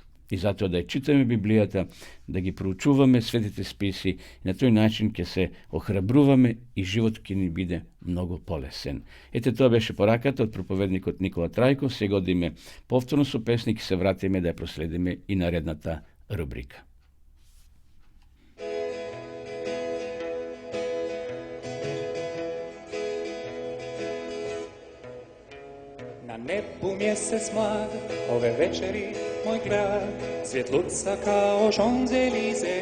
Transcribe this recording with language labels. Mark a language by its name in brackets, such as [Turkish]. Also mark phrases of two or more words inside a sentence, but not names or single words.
[Macedonian] И затоа да ја читаме Библијата, да ги проучуваме светите списи, и на тој начин ќе се охрабруваме и животот ќе ни биде многу полесен. Ете, тоа беше пораката од проповедникот Никола Трајков. Сега одиме повторно со песник и се вратиме да ја проследиме и наредната рубрика. [Croatian] Na nebu mjesec mlad, ove večeri moj grad, svjetluca kao Champs-Élysées.